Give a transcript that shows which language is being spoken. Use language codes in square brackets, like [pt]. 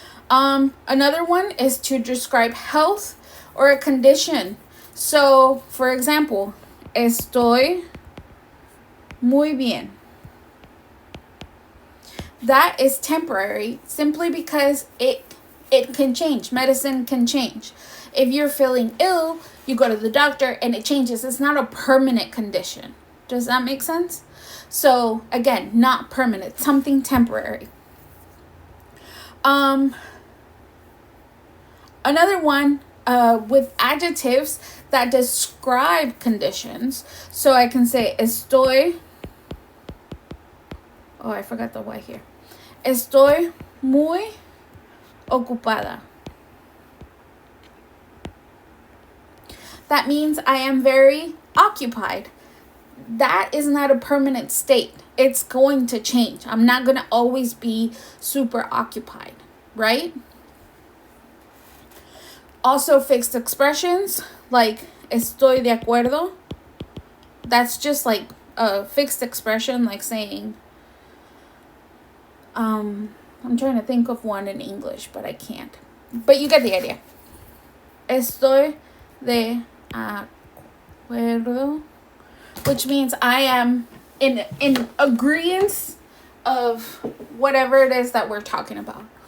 [en] Another one is to describe health or a condition. So, for example, [es] estoy muy bien. [en] That is temporary simply because it can change. Medicine can change. If you're feeling ill, you go to the doctor and it changes. It's not a permanent condition. Does that make sense? So again, not permanent, something temporary. Another one with adjectives that describe conditions. So I can say estoy. Oh, I forgot the Y here. [es] Estoy muy ocupada. [en] That means I am very occupied. That is not a permanent state. It's going to change. I'm not going to always be super occupied, right? Also fixed expressions like [es] estoy de acuerdo. [en] That's just like a fixed expression, like saying, I'm trying to think of one in English, but I can't. But you get the idea. [es] Estoy de acuerdo, [en] which means I am in agreement of whatever it is that we're talking about.